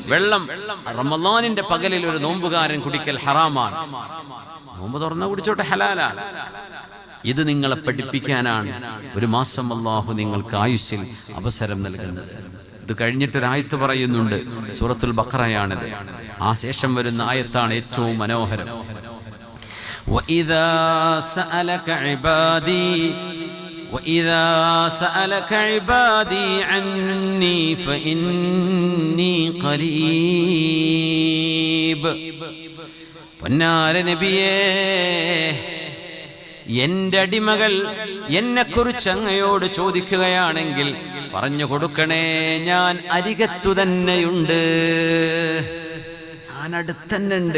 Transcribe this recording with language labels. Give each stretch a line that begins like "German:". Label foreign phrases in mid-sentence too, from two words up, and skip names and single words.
Malayalam: വെള്ളം റമളാനിന്റെ പകലിൽ ഒരു നോമ്പുകാരൻ കുടിക്കൽ ഹറാമാണ്. നോമ്പ് തുറന്ന കുടിച്ചോട്ടെ, ഹലാലാണ്. ഇത് നിങ്ങളെ പഠിപ്പിക്കാനാണ് 1 മാസം അല്ലാഹു നിങ്ങൾക്ക് ആയുസ്സിൽ അവസരം നൽകുന്നത്. ഇത് കഴിഞ്ഞിട്ടൊരായത്ത് പറയുന്നുണ്ട്, സൂറത്തുൽ ബഖറയാണിത്. ആ ശേഷം വരുന്ന ആയത്താണ് ഏറ്റവും മനോഹരം.
Arabic: وَإِذَا سَأَلَكَ عِبَادِي عَنِّي فَإِنِّي قَرِيبٌ.
Malayalam: പൊന്നാര നബിയേ, എന്റെ അടിമകൾ എന്നെക്കുറിച്ച് അങ്ങയോട് ചോദിക്കുകയാണെങ്കിൽ പറഞ്ഞു കൊടുക്കണേ, ഞാൻ അരികത്തു തന്നെയുണ്ട്, ഞാൻ അടുത്തന്നെ ഉണ്ട്.